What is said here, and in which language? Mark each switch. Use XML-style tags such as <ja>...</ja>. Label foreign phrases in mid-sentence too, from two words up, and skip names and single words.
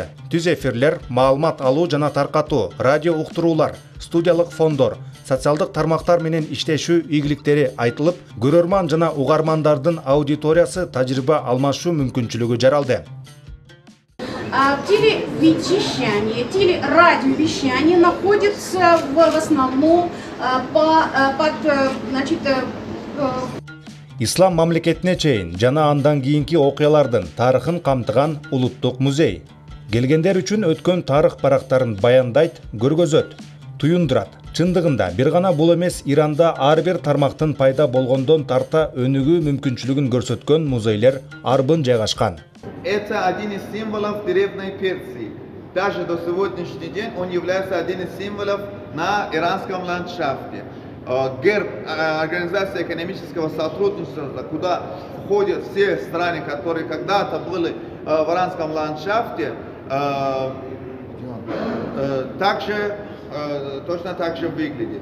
<ky>Түз эфирлер, маалымат алуу жана таркатуу, радио уктуруулар, студиялык фондор, социалдык тармактар менен иштешүү ийгиликтери айтылып, көрөрман жана угармандардын аудиториясы тажрыйба алмашуу мүмкүнчүлүгү жаралды.</ky> <ru>Телевещание, телерадиовещание находится в основном</ru> <ky>Ислам мамлекетине чейин жана андан кийинки окуялардын тарыхын камтыган улуттук музей. Келгендер үчүн өткөн тарых барактарын баяндайт, көргөзөт, туюндурат. Чындыгында бир гана бул эмес, Иранда ар бир тармактын пайда болгондон тарта өнүгүү мүмкүнчүлүгүн көрсөткөн музейлер арбын жайгашкан.</ky> <ru>Это один из символов древней Персии. Даже до сегодняшний день он является один из символов на иранском ландшафте. Герб Организации экономического сотрудничества, куда входят все страны, которые когда-то были в иранском ландшафте, точно так же выглядит.</ru>